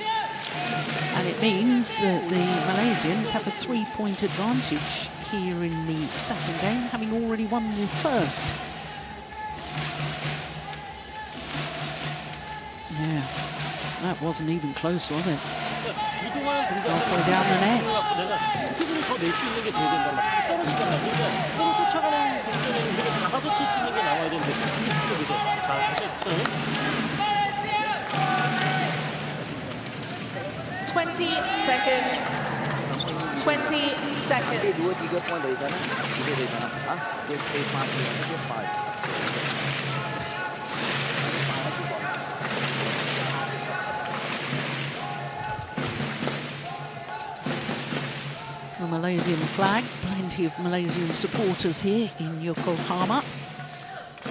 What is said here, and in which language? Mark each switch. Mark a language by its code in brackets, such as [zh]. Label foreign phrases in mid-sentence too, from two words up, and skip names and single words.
[en] And it means that the Malaysians have a 3-point advantage here in the second game, having already won the first. Yeah, that wasn't even close, was it? Halfway down the net. [ko] 내가 스피드를 더 낼 수 있는 게 돼야 된단 말이야. 떨어지잖아. 그러니까 볼 쫓아가는 공격은 되게 잡아서 칠 수 있는 게 나와야 되는데 이게 부족해서. 자, 다시 해주세요. [en] 20 seconds. 20 [ms] Dia [en] seconds. [ms] 2-3 poin dari sana, dia dari sana. Ah, dia 5, dia 5. [en] The Malaysian flag, plenty of Malaysian supporters here in Yokohama.